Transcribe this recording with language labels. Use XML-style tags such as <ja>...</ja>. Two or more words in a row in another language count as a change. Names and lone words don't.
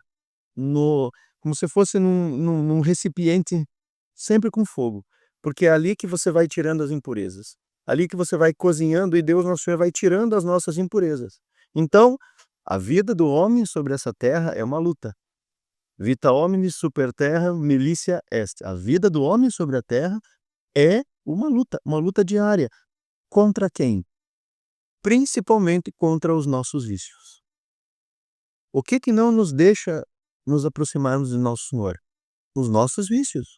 <pt>No, como se fosse num recipiente sempre com fogo. Porque é ali que você vai tirando as impurezas. Ali que você vai cozinhando e Deus, nosso Senhor, vai tirando as nossas impurezas. Então, a vida do homem sobre essa terra é uma luta.</pt> <la>Vita homini super terra militia est.</la> <pt>A vida do homem sobre a terra é uma luta diária. Contra quem? Principalmente contra os nossos vícios. O que que não nos deixa nos aproximarmos de Nosso Senhor? Os nossos vícios.</pt>